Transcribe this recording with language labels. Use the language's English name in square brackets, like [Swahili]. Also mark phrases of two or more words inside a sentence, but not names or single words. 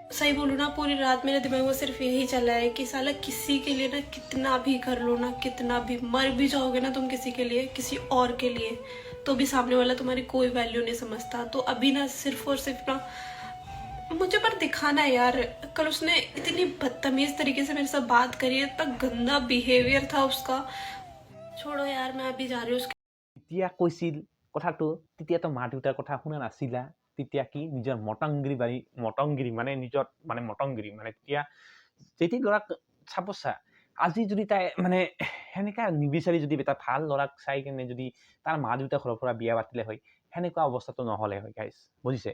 [Hindi] सही बोलूँ ना, पूरी रात मेरे दिमाग में सिर्फ यही चला है कि साला किसी के लिए ना कितना भी कर लो ना, कितना भी मर भी जाओगे ना तुम किसी के लिए, किसी और के लिए, तो भी सामने वाला तुम्हारी कोई वैल्यू नहीं समझता। तो अभी ना सिर्फ और सिर्फ ना मुझे पर दिखाना है यार। कल उसने इतनी बदतमीज तरीके से मेरे साथ बात करी है, इतना गंदा बिहेवियर था उसका। छोड़ो यार, मैं अभी जा रही हूँ। [Assamese] তেতিয়া কৈছিল কথাটো, তেতিয়াতো মা দেউতাৰ কথা শুনা নাছিলা। তেতিয়া কি নিজৰ মটংগিৰি মানে নিজৰ মানে মটংগিৰি, মানে তেতিয়া যেতিয়া ল'ৰাক চাপচা, আজি যদি তাই মানে সেনেকা নিবিচাৰি যদি এটা ভাল ল'ৰাক চাই কেনে যদি তাৰ মা দেউতা ঘৰৰ পৰা বিয়া পাতিলে হয়, সেনেকুৱা অৱস্থাটো নহ'লে হয় গাইজ, বুজিছে?